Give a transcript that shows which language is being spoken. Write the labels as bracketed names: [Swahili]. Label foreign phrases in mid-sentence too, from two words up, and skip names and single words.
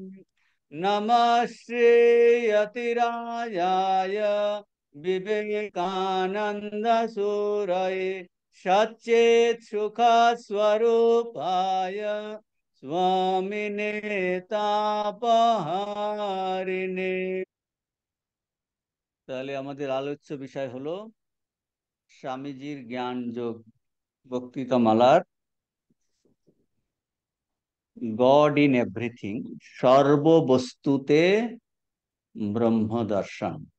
[Sanskrit] नमः श्रीयतिराजाय विवेकानंद सूरये सच्चेत सुख स्वरूपाय स्वामिने तापहारिणे। [Bangla] তাহলে আমাদের আলোচ্য বিষয় হলো স্বামীজির জ্ঞান যোগ বক্তৃতামালার গড ইন এভরিথিং, সর্ববস্তুতে ব্রহ্ম দর্শন।